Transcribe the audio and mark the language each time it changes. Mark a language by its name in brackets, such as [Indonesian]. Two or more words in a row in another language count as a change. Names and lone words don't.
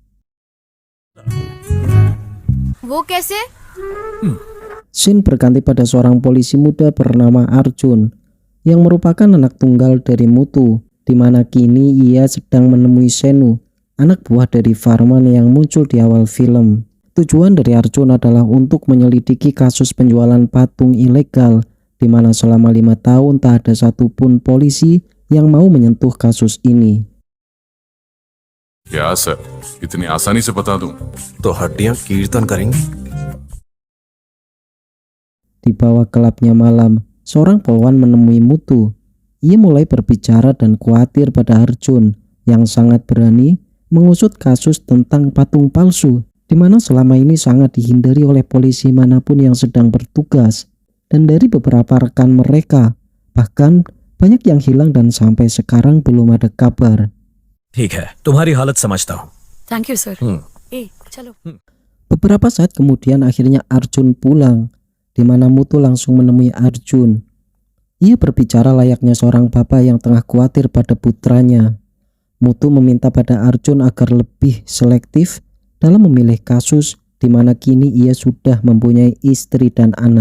[Indonesian] Scene berganti pada seorang polisi muda bernama Arjun yang merupakan anak tunggal dari Mutu, di mana kini ia sedang menemui Senu, anak buah dari Farman yang muncul di awal film. Tujuan dari Arjun adalah untuk menyelidiki kasus penjualan patung ilegal, di mana selama 5 tahun tak ada satupun polisi yang mau menyentuh kasus ini. [Hindi] क्या सर, इतनी आसानी से बता दूं? तो हड्डियां कीर्तन करेंगी। [Indonesian] Di bawah gelapnya malam, seorang polwan menemui Mutu. Ia mulai berbicara dan khawatir pada Arjun yang sangat berani mengusut kasus tentang patung palsu, di mana selama ini sangat dihindari oleh polisi manapun yang sedang bertugas. Dan dari beberapa rekan mereka, bahkan banyak yang hilang dan sampai sekarang belum ada kabar. [Hindi] ठीक है, तुम्हारी हालत समझता हूँ। [English] thank you sir. चलो। [Indonesian] Beberapa saat kemudian akhirnya Arjun pulang, di mana Mutu langsung menemui Arjun. Ia berbicara layaknya seorang bapak yang tengah khawatir pada putranya. Mutu meminta pada Arjun agar lebih selektif dalam memilih kasus, di mana kini ia sudah mempunyai istri dan anak.